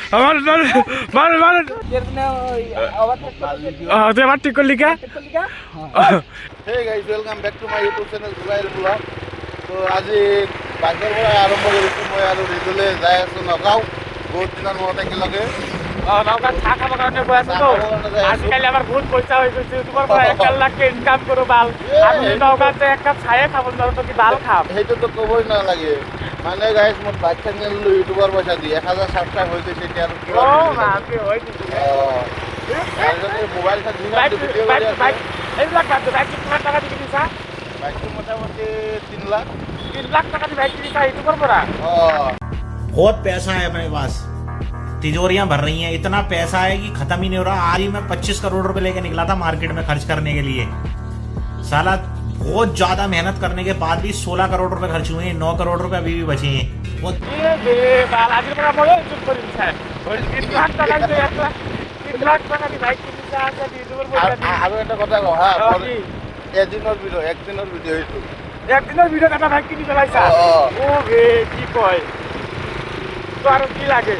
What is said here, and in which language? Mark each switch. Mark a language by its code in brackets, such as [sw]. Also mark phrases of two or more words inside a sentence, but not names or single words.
[bn] আমার তুই আমার ঠিক করলি কে? [en] Hey guys, welcome back to my YouTube channel Zubair Vlog. [as] তো আজি বাইকৰ পৰা আৰম্ভ কৰিছোঁ মই আৰু ৰিজুলে যাই আছোঁ নগাঁও বহুত দিনৰ মূৰত একেলগে নৌকাত চাহ খাব কাৰণে গৈ আছো তো আজিকালি আমাৰ বহুত পইচা হৈ গৈছে ইউটিউবৰ পৰা 1 লাখ ইনকাম কৰো ভাল আমি নৌকাতে এক কাপ চাহে খাব নোৱাৰো তো কি ভাল খাম সেইটোতো ক'বই নালাগে মানে গাইজ মোৰ [en] bike channel [as] ইউটিউবৰ পইচা দি 1000 ছাবস্ক্ৰাইব হৈ গৈছে এতিয়া আৰু আপনি হৈ গৈছে মোবাইল চাই বাইক এইবিলাক বাইক কিমান টাকা দি কিনিছা বাইকটো মোটামুটি 3 লাখ টাকা দি বাইক কিনিছা ইউটিউবৰ পৰা [hi] बहुत पैसा है अपने पास तिजोरियां भर रही हैं इतना पैसा है कि खत्म ही नहीं हो रहा आज ही मैं 25 करोड़ रुपए लेके निकला था मार्केट में खर्च करने के लिए साला बहुत ज्यादा मेहनत करने के बाद भी 16 करोड़ रुपए खर्च हुए हैं 9 करोड़ रुपए अभी भी बचे हैं [as] আৰু এটা কথা কওঁ হা একদিনৰ ভিডিঅ' এইটো একদিনৰ ভিডিঅ'ত এটা বাইক কিনি পেলাইছা ও বে কি কয় তো আৰু কি লাগে